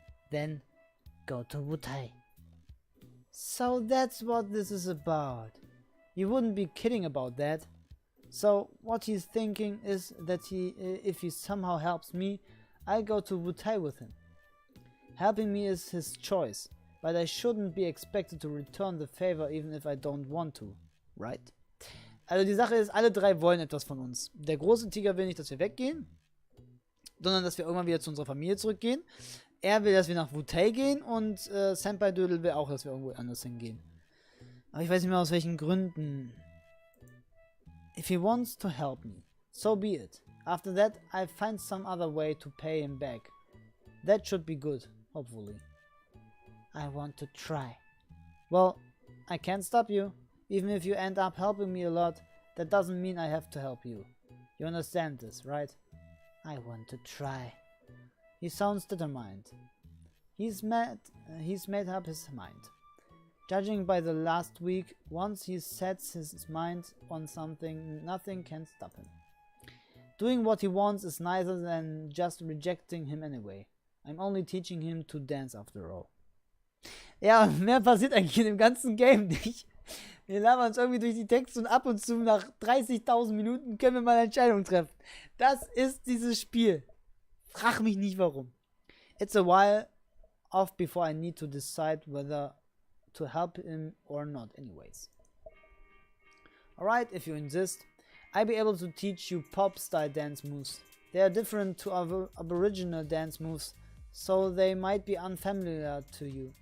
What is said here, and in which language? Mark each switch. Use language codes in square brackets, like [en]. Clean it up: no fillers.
[en] Then go to Wutai. So that's what this is about. You wouldn't be kidding about that. So what he's thinking is that if he somehow helps me, I go to Wutai with him. Helping me is his choice, but I shouldn't be expected to return the favor even if I don't want to, right? [de] Also die Sache ist, alle drei wollen etwas von uns. Der große Tiger will nicht, dass wir weggehen, sondern dass wir irgendwann wieder zu unserer Familie zurückgehen. Er will, dass wir nach Wutai gehen und Senpai Dödel will auch, dass wir irgendwo anders hingehen. Aber ich weiß nicht mehr aus welchen Gründen. [en] If he wants to help me, so be it. After that, I find some other way to pay him back. That should be good, hopefully. I want to try. Well, I can't stop you. Even if you end up helping me a lot, that doesn't mean I have to help you. You understand this, right? I want to try. He sounds determined. He's made up his mind. Judging by the last week, once he sets his mind on something, nothing can stop him. Doing what he wants is nicer than just rejecting him anyway. I'm only teaching him to dance after all. [de] Ja, mehr passiert eigentlich in dem ganzen Game nicht. Wir labern uns irgendwie durch die Texte und ab und zu nach 30.000 Minuten können wir mal eine Entscheidung treffen. Das ist dieses Spiel. Frag mich nicht warum. [en] It's a while off before I need to decide whether to help him or not anyways. Alright, if you insist, I'll be able to teach you pop-style dance moves. They are different to our aboriginal dance moves, so they might be unfamiliar to you.